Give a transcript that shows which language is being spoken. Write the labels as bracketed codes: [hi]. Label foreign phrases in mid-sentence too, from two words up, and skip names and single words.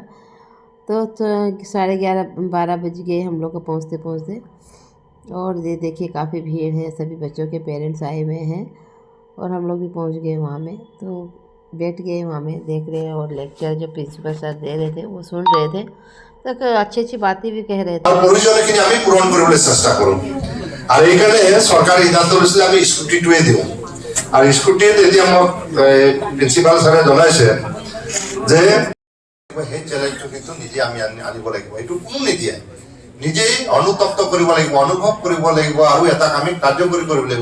[hi] तो 11:30-12 बज गए हम लोग को पहुँचते पहुँचते। और ये देखिए काफ़ी भीड़ है, सभी बच्चों के पेरेंट्स आए हुए हैं, और हम लोग भी पहुंच गए वहाँ में। तो बैठ गए वहाँ में, देख रहे हैं, और लेक्चर जो [en] principal sir [hi] दे रहे थे वो सुन रहे थे, तो अच्छी अच्छी बातें भी कह रहे थे। [as] প্রয়োজনখিনি আমি পূরণ কৰিবলৈ চেষ্টা কৰোঁ, আৰু এইকাৰণে চৰকাৰে সিদ্ধান্ত লৈছিলে আমি স্কুটিটোৱে দিওঁ। আৰু স্কুটিত এতিয়া মোক প্ৰিন্সিপাল ছাৰে জনাইছে যে সেই চেলেঞ্জটো কিন্তু নিজে আমি আনিব লাগিব, এইটো কোনো নিদিয়ে, নিজেই অনুতপ্ত কৰিব লাগিব, অনুভৱ কৰিব লাগিব, আৰু এটা আমি কাৰ্যকৰী কৰিব লাগিব।